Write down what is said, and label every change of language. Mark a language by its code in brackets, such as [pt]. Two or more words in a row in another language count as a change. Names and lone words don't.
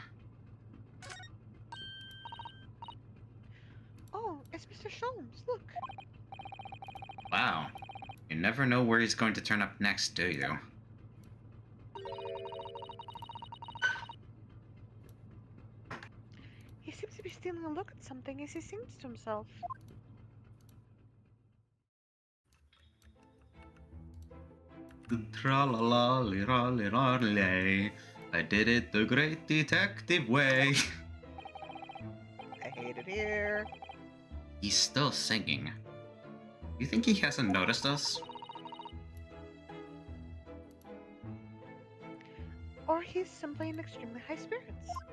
[en] Oh, it's Mr. Sholmes, look. Wow. You never know where he's going to turn up next, do you? He seems to be stealing a look at something as he sings to himself. Tra-la-la-li-ra-li-ra-li. I did it the great detective way. I hate it here. He's still singing. You think he hasn't noticed us? Or he's simply in extremely high spirits.